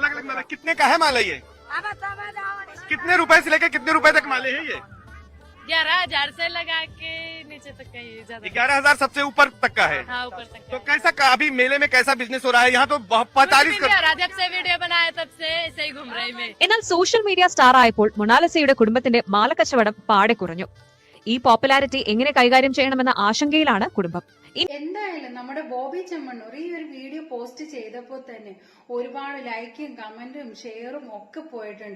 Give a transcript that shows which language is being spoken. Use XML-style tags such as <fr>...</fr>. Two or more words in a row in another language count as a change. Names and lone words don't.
<hi>अलग अलग माला कितने का है माला ये? कितने रुपए से लेकर कितने रुपए तक माले हैं ये? 11,000 से लगा के नीचे तक का ये ज्यादा। 11,000 सबसे ऊपर तक का है। हाँ ऊपर तक तो कैसा अभी मेले में कैसा बिजनेस हो रहा है? यहाँ तो 45 जब से वीडियो बनाया तब से ऐसे ही घूम रही मैं।</hi> <ml>എന്നാൽ</ml> <en>social media star</en> <ml>ആയപ്പോൾ മൊണാലിസയുടെ കുടുംബത്തിന്റെ മാലക്കച്ചവടം പാടെ കുറഞ്ഞു. ഈ പോപ്പുലാരിറ്റി എങ്ങനെ കൈകാര്യം ചെയ്യണമെന്ന ആശങ്കയിലാണ് കുടുംബം. എന്തായാലും നമ്മുടെ ബോബി ചെമ്മണ്ണൂർ ഈ ഒരു</ml> <en>video post</en> <ml>ചെയ്തപ്പോൾ തന്നെ ഒരുപാട് ലൈക്കും കമന്റും ഷെയറും ഒക്കെ പോയിട്ടുണ്ട്.</ml>